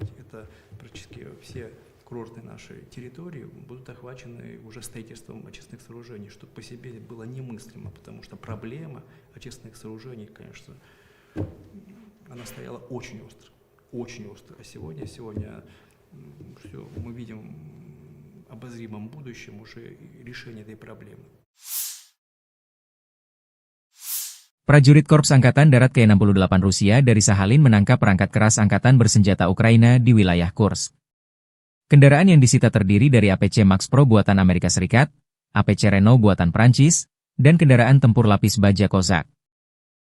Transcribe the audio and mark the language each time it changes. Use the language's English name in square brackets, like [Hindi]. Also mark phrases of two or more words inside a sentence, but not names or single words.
[Russian] Это практически все курортные наши территории будут охвачены уже строительством очистных сооружений, что по себе было немыслимо, потому что проблема очистных сооружений, конечно, она стояла очень остро. Очень остро. А сегодня все, мы видим в обозримом будущем уже решение этой проблемы. [Indonesian] Prajurit Korps Angkatan Darat Ke-68 Rusia dari Sahalin menangkap perangkat keras angkatan bersenjata Ukraina di wilayah Kursk. Kendaraan yang disita terdiri dari APC Max Pro buatan Amerika Serikat, APC Renault buatan Prancis, dan kendaraan tempur lapis baja Kozak.